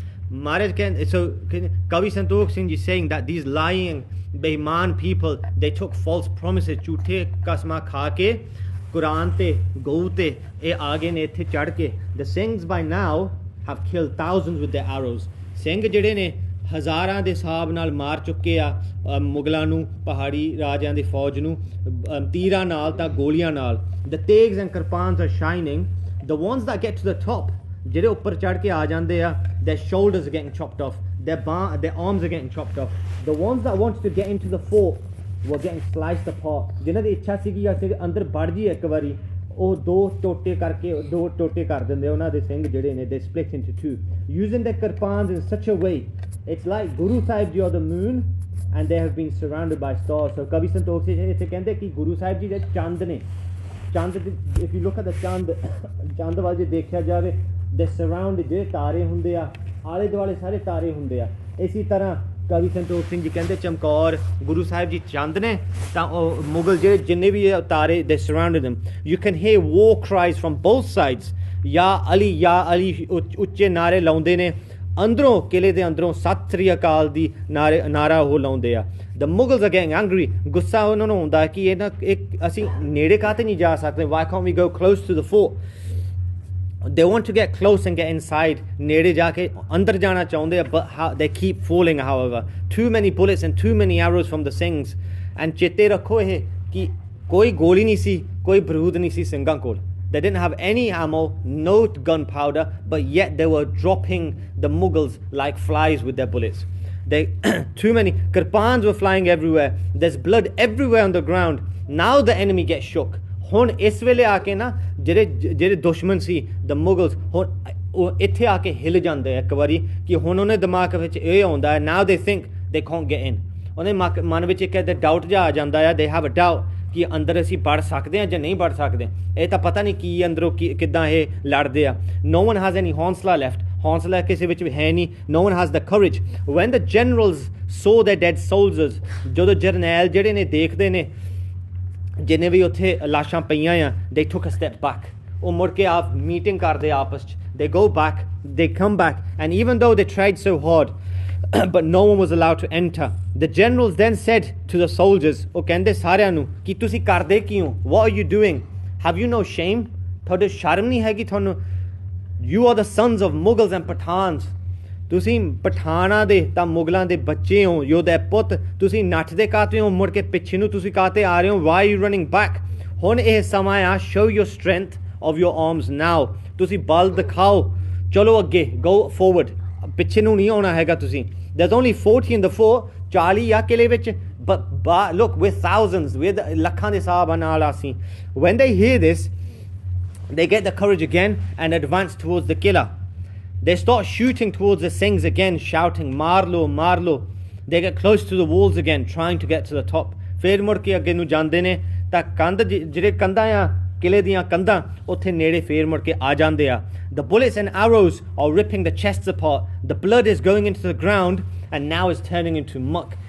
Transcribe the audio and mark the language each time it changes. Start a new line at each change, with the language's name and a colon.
English: Maharaj can, so Kavi Santokh Singh ji saying that these lying beiman people, they took false promises,
Punjabi: ਝੂਠੇ ਕਸਮਾਂ ਖਾ ਕੇ ਕੁਰਾਨ ਤੇ ਗਊ ਤੇ ਇਹ ਆ ਗਏ ਨੇ ਇੱਥੇ ਚੜ ਕੇ।
English: The Singhs by now have killed thousands with their arrows.
Punjabi: Singh ਜਿਹੜੇ ਨੇ ਹਜ਼ਾਰਾਂ ਦੇ ਹਿਸਾਬ ਨਾਲ ਮਾਰ ਚੁੱਕੇ ਆ ਮੁਗਲਾਂ ਨੂੰ, ਪਹਾੜੀ ਰਾਜਿਆਂ ਦੀ ਫੌਜ ਨੂੰ, ਤੀਰਾਂ ਨਾਲ ਤਾਂ ਗੋਲੀਆਂ ਨਾਲ।
English: The tegs and kirpans are shining. The ones that get to the top,
Punjabi: ਜਿਹੜੇ ਉੱਪਰ ਚੜ ਕੇ ਆ ਜਾਂਦੇ ਆ,
English: their shoulders are getting chopped off, their arms are getting chopped off. The ones that wanted to get into the fort were getting sliced apart.
Punjabi: ਜਿਨ੍ਹਾਂ ਦੀ ਇੱਛਾ ਸੀਗੀ ਅਸੀਂ ਅੰਦਰ ਵੜ ਜਾਈਏ ਇੱਕ ਵਾਰੀ, ਉਹ ਦੋ ਟੋਟੇ ਕਰ ਦਿੰਦੇ ਉਹਨਾਂ ਦੇ ਸਿੰਘ ਜਿਹੜੇ ਨੇ,
English: they split into 2, using their kirpans in such a way. It's like Guru Sahib ji or the moon, and they have been surrounded by stars. So
Punjabi: Kavi Santokh Singh ਇੱਥੇ ਕਹਿੰਦੇ ਕਿ ਗੁਰੂ ਸਾਹਿਬ ਜੀ ਦੇ ਚੰਦ ਨੇ, ਚੰਦ
English: if you look at the
Punjabi: ਚੰਦ ਵੱਲ ਜੇ ਦੇਖਿਆ ਜਾਵੇ,
English: they surrounded,
Punjabi: ਜਿਹੜੇ ਤਾਰੇ ਹੁੰਦੇ ਆ ਆਲੇ ਦੁਆਲੇ ਸਾਰੇ ਤਾਰੇ ਹੁੰਦੇ ਆ। ਇਸੀ ਤਰ੍ਹਾਂ ਕਵੀ ਸੰਤੋਖ ਸਿੰਘ ਜੀ ਕਹਿੰਦੇ ਚਮਕੌਰ ਗੁਰੂ ਸਾਹਿਬ ਜੀ ਚੰਦ ਨੇ, ਤਾਂ ਉਹ ਮੁਗਲ ਜਿਹੜੇ ਜਿੰਨੇ ਵੀ ਤਾਰੇ,
English: they surrounded them. You can hear war cries from both sides.
Punjabi: ਯਾ ਅਲੀ ਉੱਚੇ ਨਾਰੇ ਲਾਉਂਦੇ ਨੇ, ਅੰਦਰੋਂ ਕਿਲੇ ਦੇ ਅੰਦਰੋਂ ਸਤਿ ਸ੍ਰੀ ਅਕਾਲ ਦੀ ਨਾਰਾ ਉਹ ਲਾਉਂਦੇ ਆ।
English: The Mughals are getting angry.
Punjabi: ਗੁੱਸਾ ਉਹਨਾਂ ਨੂੰ ਹੁੰਦਾ ਕਿ ਅਸੀਂ ਨੇੜੇ ਕਾਹਤੇ ਨਹੀਂ ਜਾ ਸਕਦੇ,
English: why can't we go close to the fort? They want to get close and get inside,
Punjabi: ਨੇੜੇ ਜਾ ਕੇ ਅੰਦਰ ਜਾਣਾ ਚਾਹੁੰਦੇ ਆ,
English: but they keep falling however. Too many bullets and too many arrows from the Singhs.
Punjabi: And ਚੇਤੇ ਰੱਖੋ ਇਹ ਕਿ ਕੋਈ ਗੋਲੀ ਨਹੀਂ ਸੀ, ਕੋਈ ਬਰੂਦ ਨਹੀਂ ਸੀ ਸਿੰਘਾਂ ਕੋਲ।
English: They didn't have any ammo, no gunpowder, but yet they were dropping the Mughals like flies with their bullets. Too many kirpans were flying everywhere. There's blood everywhere on the ground. Now the enemy gets shook.
Punjabi: ਹੁਣ ਇਸ ਵੇਲੇ ਆ ਕੇ ਨਾ ਜਿਹੜੇ ਦੁਸ਼ਮਣ ਸੀ the Mughals, ਹੁਣ ਉਹ ਇੱਥੇ ਆ ਕੇ ਹਿੱਲ ਜਾਂਦੇ ਆ ਇੱਕ ਵਾਰੀ ਕਿ ਹੁਣ ਉਹਨੇ ਦਿਮਾਗ ਵਿੱਚ ਇਹ ਆਉਂਦਾ ਹੈ,
English: now they think they can't get in.
Punjabi: ਉਹਦੇ ਮਨ ਵਿੱਚ ਇੱਕ ਡਾਊਟ ਜਿਹਾ ਆ ਜਾਂਦਾ ਆ,
English: they have a doubt
Punjabi: ਕਿ ਅੰਦਰ ਅਸੀਂ ਵੜ ਸਕਦੇ ਹਾਂ ਜਾਂ ਨਹੀਂ ਵੜ ਸਕਦੇ। ਇਹ ਤਾਂ ਪਤਾ ਨਹੀਂ ਕੀ ਅੰਦਰੋਂ ਕਿੱਦਾਂ ਇਹ ਲੜਦੇ ਆ।
English: No one has any
Punjabi: ਹੌਂਸਲਾ
English: left.
Punjabi: हौसला किसी विच है नहीं. No one has the courage.
English: When the generals saw their dead soldiers,
Punjabi: ਜਦੋਂ ਜਰਨੈਲ ਜਿਹੜੇ ਨੇ ਦੇਖਦੇ ਨੇ ਜਿੰਨੇ ਵੀ ਉੱਥੇ ਲਾਸ਼ਾਂ ਪਈਆਂ ਆ,
English: they took a step back.
Punjabi: ਉਹ ਮੁੜ ਕੇ ਆਪ ਮੀਟਿੰਗ ਕਰਦੇ ਆਪਸ 'ਚ.
English: They go back, they come back, and even though they tried so hard, but no one was allowed to enter. The generals then said to the soldiers,
Punjabi: ਉਹ ਕਹਿੰਦੇ ਸਾਰਿਆਂ ਨੂੰ ਕਿ ਤੁਸੀਂ ਕਰਦੇ ਕੀ ਹੋ?
English: What are you doing? Have you no shame?
Punjabi: ਤੁਹਾਡੇ ਸ਼ਰਮ ਨਹੀਂ ਹੈਗੀ ਤੁਹਾਨੂੰ?
English: You are the sons of Mughals and Pathans.
Punjabi: ਤੁਸੀਂ ਪਠਾਨਾਂ ਦੇ ਤਾਂ ਮੁਗਲਾਂ ਦੇ ਬੱਚੇ ਹੋ, ਯੋਧੇ ਪੁੱਤ. ਤੁਸੀਂ ਨੱਠਦੇ ਕਾਤੇ ਹੋ? ਮੁੜ ਕੇ ਪਿੱਛੇ ਨੂੰ ਤੁਸੀਂ ਕਾਤੇ ਆ ਰਹੇ ਹੋ?
English: Why are you running back?
Punjabi: ਹੁਣ ਇਹ ਸਮਾਂ ਆ,
English: show your strength of your arms now.
Punjabi: ਤੁਸੀਂ ਬਲ ਦਿਖਾਓ, ਚਲੋ ਅੱਗੇ,
English: go forward.
Punjabi: ਪਿੱਛੇ ਨੂੰ ਨਹੀਂ ਆਉਣਾ ਹੈਗਾ ਤੁਸੀਂ.
English: There's only 40 in the fort,
Punjabi: 40 ਆ ਕਿਲੇ ਵਿੱਚ,
English: but look, we're thousands, we're
Punjabi: ਲੱਖਾਂ ਦੇ ਹਿਸਾਬ ਨਾਲ ਅਸੀਂ.
English: When they hear this, they get the courage again and advance towards the killer. They start shooting towards the Singhs again, shouting, Marlo, Marlo. They get close to the walls again, trying to get to the top.
Punjabi: ਫਿਰ ਮੁੜ ਕੇ ਅੱਗੇ ਨੂੰ ਜਾਂਦੇ ਨੇ ਤਾਂ ਕੰਧ ਜਿਹੜੇ ਕੰਧਾਂ ਆ ਕਿਲੇ ਦੀਆਂ ਕੰਧਾਂ ਉੱਥੇ ਨੇੜੇ ਫੇਰ ਮੁੜ ਕੇ ਆ ਜਾਂਦੇ ਆ.
English: The bullets and arrows are ripping the chests apart. The blood is going into the ground and now is turning into muck.